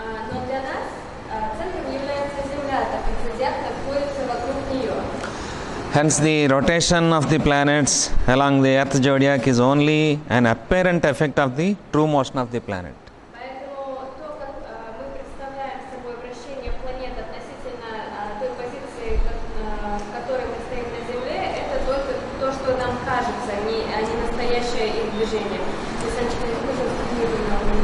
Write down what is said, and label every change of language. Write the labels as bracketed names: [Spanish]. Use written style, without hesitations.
[Russian] Но для нас центром является Земля, так как Зодиак находится вокруг нее. [English] Hence the rotation of the planets along the earth zodiac is only an apparent effect of the true motion of the planet. [Russian] Поэтому то, как мы представляем собой вращение планет относительно той позиции, в которой мы стоим на Земле, это только то, что нам кажется, а не настоящее их движение. То есть, Анечка, я скажу, что книгу нам